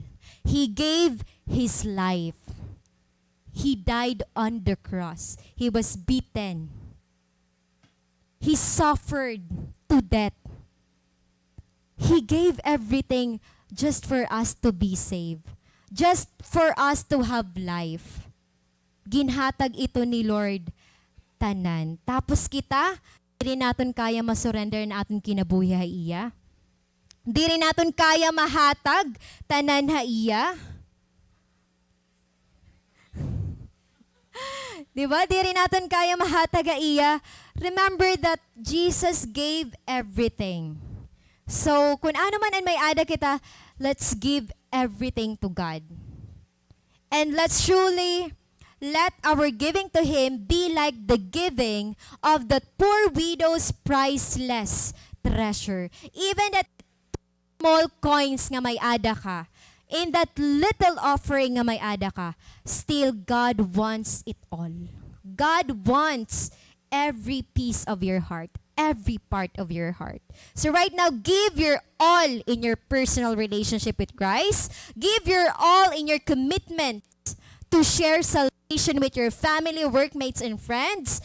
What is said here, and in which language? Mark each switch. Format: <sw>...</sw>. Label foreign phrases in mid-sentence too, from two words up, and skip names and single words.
<en>He gave His life. He died on the cross. He was beaten. He suffered to death. He gave everything just for us to be saved. Just for us to have life.</en> <war>Ginhatag ito ni Lord tanan. Tapos kita, di rin natin kaya masurrender na ating kinabuhi iya. Di rin natin kaya mahatag tanan ha iya. Diba? Di rin natin kaya mahatag ha iya.</war> <en>Remember that Jesus gave everything. So,</en> <war>kung ano man ang may ada kita,</war> <en>let's give everything to God. And let's truly let our giving to Him be like the giving of the poor widow's priceless treasure. Even that small coins</en> <war>nga may ada ka,</war> <en>in that little offering</en> <war>nga may ada ka,</war> <en>still God wants it all. God wants every piece of your heart, every part of your heart. So right now, give your all in your personal relationship with Christ. Give your all in your commitment to share salvation with your family, workmates, and friends.</en>